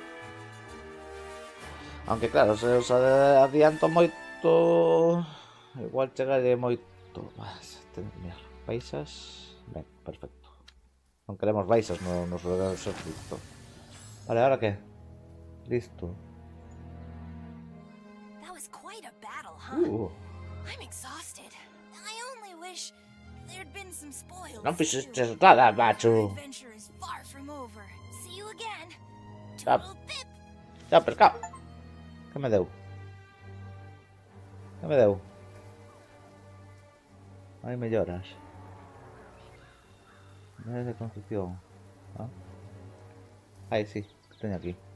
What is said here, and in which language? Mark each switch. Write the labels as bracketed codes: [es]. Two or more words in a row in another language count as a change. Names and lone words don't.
[gl] Aunque claro, se os adianto moito, igual chegaré moito máis. Mirar, baixas. Ben, perfecto. Non queremos baixas no noso exército. Vale, ahora que? Listo. [en] That was quite a battle, huh? I'm exhausted. I only wish there'd been some spoils. [gl] Non [en] too. [gl] fixestes nada, [en] Our [gl] macho. [en] adventure is far from over. See you again. Ah. Toodle pip. [gl] Xa, pescado. Que me deu? Que me deu? Hai melloras. Melloras de construcción. ¿Ah? Aí sí, que teño aquí.